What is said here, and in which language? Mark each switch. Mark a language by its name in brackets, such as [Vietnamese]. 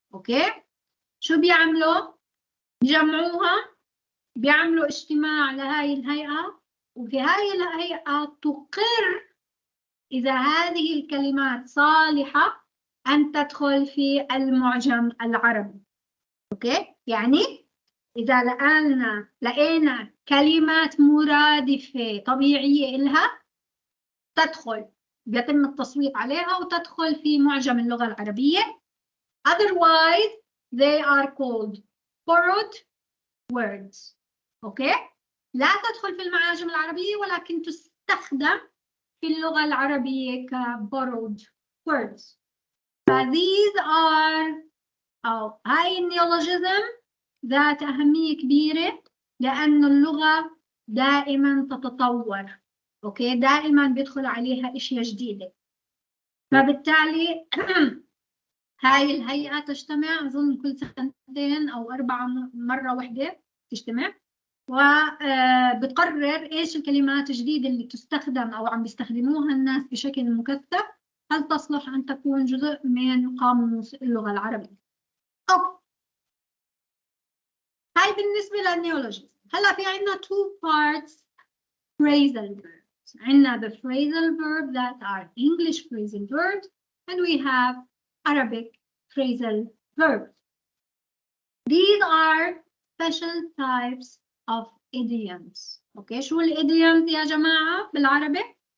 [Arabic] أوكي؟ شو بيعملوا؟ بيجمعوها، بيعملوا اجتماع لهاي الهيئة، وفي هاي الهيئة تقر إذا هذه الكلمات صالحة أن تدخل في المعجم العربي. أوكي؟ يعني إذا لقينا كلمات مرادفة طبيعية إلها تدخل، بيتم التصويت عليها وتدخل في معجم اللغة العربية. [English] Otherwise, they are called borrowed words. [Arabic] أوكي؟ لا تدخل في المعاجم العربية ولكن تستخدم في اللغة العربية ك [English] borrowed words. [Arabic] ف [English] these are [Arabic] هاي النيولوجيزم ذات أهمية كبيرة لأن اللغة دائما تتطور. أوكي، دائما بيدخل عليها أشياء جديدة. فبالتالي هاي الهيئة تجتمع أظن كل سنتين أو 4 مرة واحدة تجتمع، وبتقرر إيش الكلمات الجديدة اللي تستخدم أو عم بيستخدموها الناس بشكل مكثف. هل تصلح أن تكون جزء من قاموس اللغة العربية؟ أوكي. هاي بالنسبة للنيولوجيز. هلا في عنا [English] two parts phrasal verbs. [Arabic] عنا [English] the phrasal verb that are English phrasal verbs and we have Arabic phrasal verbs. These are special types of idioms. [Arabic] اوكي شو الidioms يا جماعة بالعربي؟